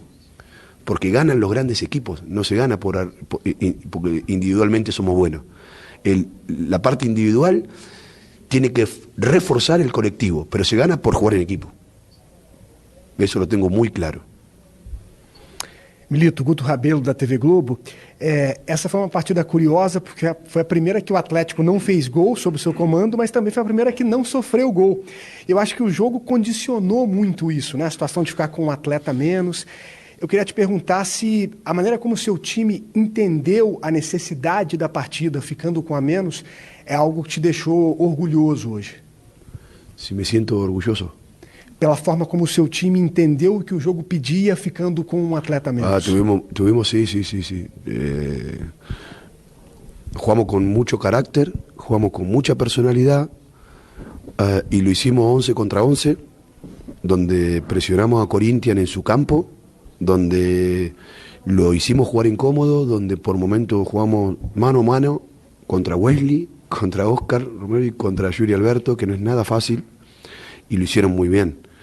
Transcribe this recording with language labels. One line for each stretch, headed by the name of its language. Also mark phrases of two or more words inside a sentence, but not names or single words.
Spanish: Porque ganan los grandes equipos, no se gana porque individualmente somos buenos. La parte individual tiene que reforzar el colectivo, pero se gana por jugar en equipo. Eso lo tengo muy claro.
Portuguese: Milito, Guto Rabelo da TV Globo, essa foi uma partida curiosa porque foi a primeira que o Atlético não fez gol sob o seu comando, mas também foi a primeira que não sofreu gol. Eu acho que o jogo condicionou muito isso, né? A situação de ficar com um atleta a menos. Eu queria te perguntar se a maneira como o seu time entendeu a necessidade da partida ficando com a menos é algo que te deixou orgulhoso hoje.
Spanish: Si me siento orgulloso.
Portuguese: Pela forma como o seu time entendeu o que o jogo pedia ficando com um atleta a menos.
Spanish: Tuvimos sí. Jugamos con mucho carácter, jugamos con mucha personalidad y lo hicimos 11 contra 11, donde presionamos a Corinthians en su campo, donde lo hicimos jugar incómodo, donde por momentos jugamos mano a mano contra Wesley, contra Oscar Romero y contra Yuri Alberto, que no es nada fácil, y lo hicieron muy bien.